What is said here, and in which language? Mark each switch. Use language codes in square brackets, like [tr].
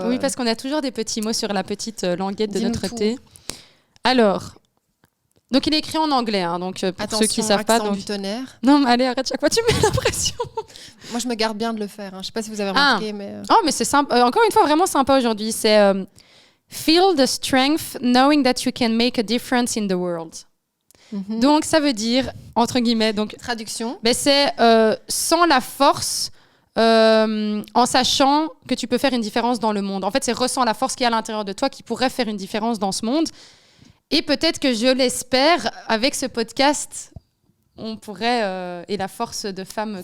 [fr] Oui, parce qu'on a toujours des petits mots sur la petite languette de notre thé. Alors... Donc il est écrit en anglais, donc pour attention, ceux qui ne savent pas. Du tonnerre. Non, mais allez, arrête, chaque fois tu mets la pression. Moi je me garde bien de le faire, je ne sais pas si vous avez remarqué. Oh, mais c'est sympa. Encore une fois, vraiment sympa aujourd'hui. C'est [en] Feel the strength knowing that you can make a difference in the world. [fr] Donc ça veut dire, entre guillemets, donc, traduction. C'est sans la force, en sachant que tu peux faire une différence dans le monde. En fait, c'est ressens la force qui est à l'intérieur de toi qui pourrait faire une différence dans ce monde. Et peut-être que je l'espère, avec ce podcast, on pourrait, et la force de femme